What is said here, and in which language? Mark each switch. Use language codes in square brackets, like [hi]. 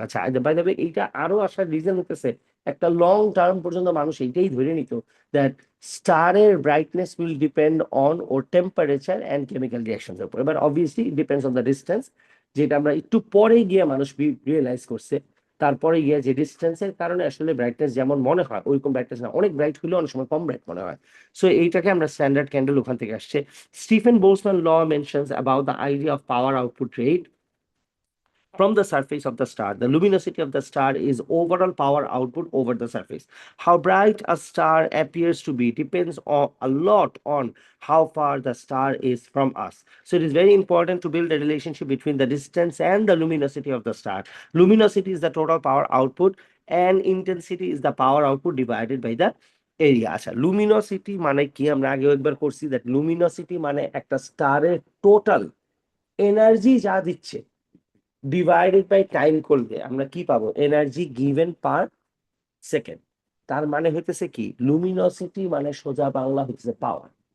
[bn] আচ্ছা, by the way, এইটা আরো আসার রিজন হতেছে একটা লং টার্ম পর্যন্ত মানুষ এইটাই ধরে নিত দ্যাট স্টারের brightness [en] will depend on [bn] or temperature and chemical রিয়াকশনের উপর। এবার obviously [en] it depends on the distance, [bn] যেটা আমরা একটু পরে গিয়ে মানুষ রিয়েলাইজ করছে। তারপরে গিয়ে যে ডিস্টেন্সের কারণে আসলে ব্রাইটনেস যেমন মনে হয় ওইরকম ব্রাইটনেস না, অনেক ব্রাইট হলেও অনেক সময় কম ব্রাইট মনে হয়। সো এইটাকে আমরা স্ট্যান্ডার্ড ক্যান্ডেল ওখান থেকে আসছে। [en] Stephen Boltzmann law mentions about the idea of power output rate from the surface of the star. The luminosity of the star is overall power output over the surface. How bright a star appears to be depends a lot on how far the star is from us. So it is very important to build a relationship between the distance and the luminosity of the star. Luminosity is the total power output and intensity is the power output divided by the area. [bn] আচ্ছা, luminosity মানে কি? আমরা আগেও একবার করছি that luminosity মানে একটা স্টারের টোটাল এনার্জি যা দিচ্ছে [en] divided by time [bn] করলে আমরা কি পাবো, [en] Energy given per second. [bn] তার মানে হইতেছে কি, লুমিনোসিটি মানে সোজা বাংলা হচ্ছে পাওয়ার।